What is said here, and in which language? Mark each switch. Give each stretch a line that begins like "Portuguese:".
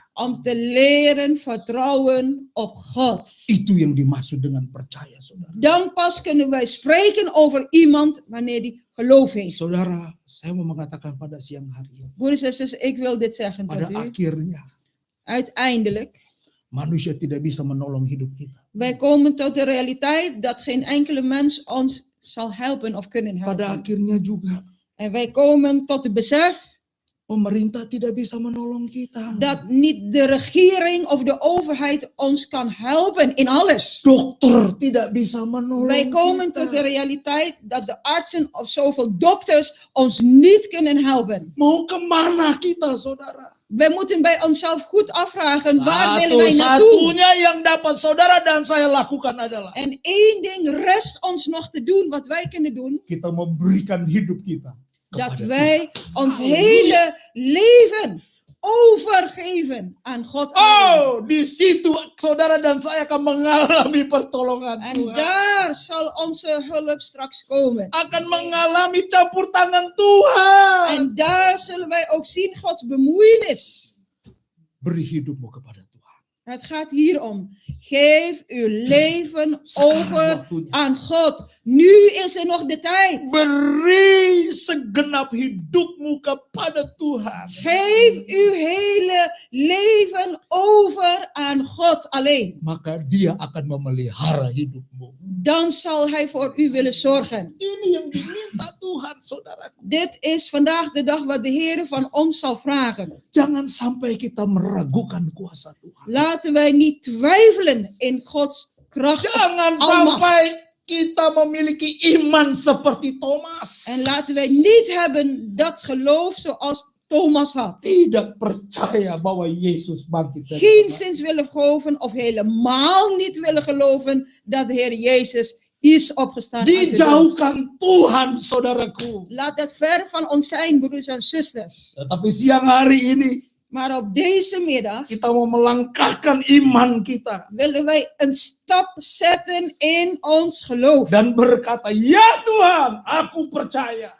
Dutch: Om te leren vertrouwen op God.
Indonesian: Itu yang dimaksud dengan percaya, saudara.
Dutch: Dan pas kunnen wij spreken over iemand wanneer die geloof heeft.
Indonesian: Saudara, saya mau mengatakan pada siang hari ini,
Dutch: Broeders en zusters, ik wil dit zeggen tot
Indonesian: pada
Dutch: u.
Indonesian: akhirnya
Dutch: Uiteindelijk,
Indonesian: manusia tidak bisa menolong hidup kita.
Dutch: wij komen tot de realiteit dat geen enkele mens ons zal helpen of kunnen
Indonesian: Pada
Dutch: helpen.
Indonesian: akhirnya juga
Dutch: En wij komen tot het besef
Indonesian: pemerintah tidak bisa menolong kita.
Dutch: dat niet de regering of de overheid ons kan helpen in alles.
Indonesian: Dokter tidak bisa menolong
Dutch: Wij komen tot de
Indonesian: kita.
Dutch: realiteit dat de artsen of zoveel dokters ons niet kunnen helpen.
Indonesian: Mau kemana kita, saudara?
Dutch: Wij moeten bij onszelf goed afvragen, waar willen wij naartoe?
Indonesian: Satu-satunya yang dapat saudara dan saya lakukan adalah
Dutch: En één ding rest ons nog te doen, wat wij kunnen doen,
Indonesian: kita memberikan hidup kita
Dutch: dat
Indonesian: kepada
Dutch: wij
Indonesian: Tuhan.
Dutch: ons Halleluja. hele leven overgeven aan God. alleen.
Indonesian: Oh, di situ saudara dan saya akan mengalami pertolongan
Dutch: En
Indonesian: Tuhan.
Dutch: daar zal onze hulp straks komen.
Indonesian: Akan mengalami campur tangan Tuhan.
Dutch: En daar zullen wij ook zien Gods bemoeienis.
Indonesian: Beri hidupmu kepada Tuhan.
Dutch: Het gaat hier om. Geef uw leven over
Indonesian: waktunya.
Dutch: aan God. Nu is er nog de tijd.
Indonesian: Beri segenap hidupmu kepada Tuhan.
Dutch: Geef uw hele leven over aan God alleen.
Indonesian: Maka Dia akan memelihara hidupmu.
Dutch: Dan zal Hij voor u willen zorgen.
Indonesian: Ini yang diminta Tuhan, saudaraku.
Dutch: Dit is vandaag de dag wat de Heer van ons zal vragen.
Indonesian: Jangan sampai kita meragukan kuasa Tuhan.
Dutch: Laten wij niet twijfelen in Gods kracht.
Indonesian: Jangan
Dutch: Almacht.
Indonesian: sampai kita memiliki iman seperti Thomas.
Dutch: En laten wij niet hebben dat geloof zoals Thomas had.
Indonesian: Tidak percaya bahwa Yesus bangkit dari
Dutch: Geen
Indonesian: kematian.
Dutch: zins willen geloven of helemaal niet willen geloven dat de Heer Jezus is opgestaan uit de dood.
Indonesian: Dijauhkan Tuhan, saudaraku.
Dutch: Laat het ver van ons zijn, broeders en zusters.
Indonesian: Tetapi siang hari ini
Dutch: Maar op deze middag
Indonesian: kita mau melangkahkan iman kita
Dutch: willen wij een stap zetten in ons geloof.
Indonesian: dan berkata, "Ya Tuhan, aku percaya.